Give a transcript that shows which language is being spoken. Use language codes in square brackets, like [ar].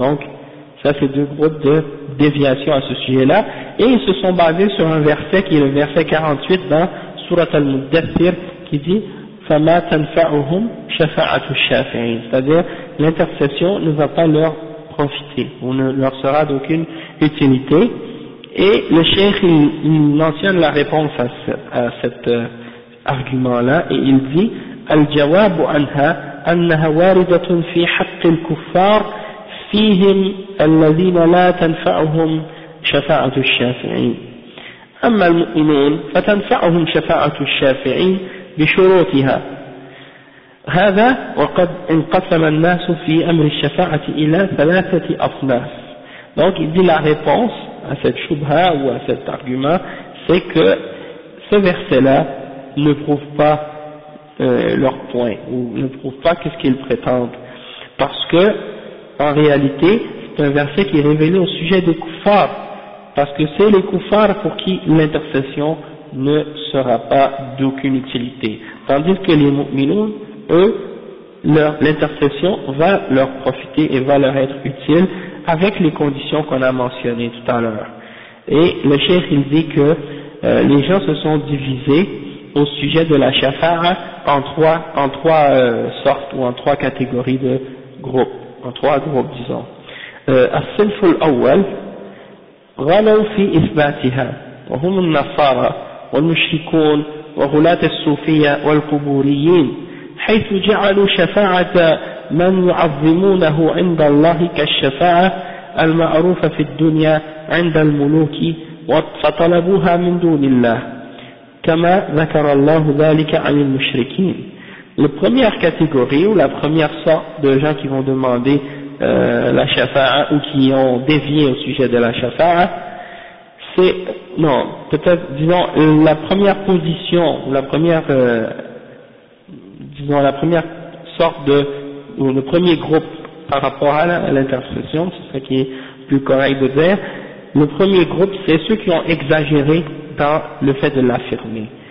[fr] Donc, ça c'est deux groupes de déviation à ce sujet-là, et ils se sont basés sur un verset qui est le verset 48 dans Surat al-Muddathir, qui dit [ar] فَمَا تَنْفَعُهُمْ شَفَاعَةُ الشَّافِعِينَ, [fr] c'est-à-dire l'intercession ne va pas leur profiter, ou ne leur sera d'aucune utilité. Et le cheikh il mentionne la réponse à cet argument-là, et il dit [ar] الجواب عنها أنها واردة في حق الكفار فيهم الذين لا تنفعهم شفاعة الشافعين، أما المؤمنون فتنفعهم شفاعة الشافعين بشروطها. هذا وقد انقسم الناس في أمر الشفاعة إلى ثلاثة أصناف. [fr] Donc il dit la réponse à cette shubha ou à cet argument, c'est que ce verset-là ne prouve pas leur point, ou ne prouve pas qu'est-ce qu'ils prétendent, parce que en réalité c'est un verset qui est révélé au sujet des kuffars, parce que c'est les kuffars pour qui l'intercession ne sera pas d'aucune utilité, tandis que les mu'minun, eux, l'intercession va leur profiter et va leur être utile avec les conditions qu'on a mentionnées tout à l'heure. Et le cheikh il dit que les gens se sont divisés au sujet de la shafa'a en trois sortes, ou en trois catégories de groupes, en trois groupes disons. [ar] الصنف الأول غلوا في إثباتها وهم النصارى والمشركون وغلاة الصوفية والقبوريين، حيث جعلوا شفاعة من يعظمونه عند الله كالشفاعة المعروفة في الدنيا عند الملوك فطلبوها من دون الله كما ذكر الله ذلك عن المشركين. [fr] La première catégorie ou la première sorte de gens qui vont demander la shafa'a ou qui ont dévié au sujet de la shafa'a, c'est, non, peut-être, disons, la première position, la première, disons, la première sorte de, ou le premier groupe par rapport à l'intercession, c'est ça qui est plus correct de dire, le premier groupe, c'est ceux qui ont exagéré dans le fait de l'affirmer.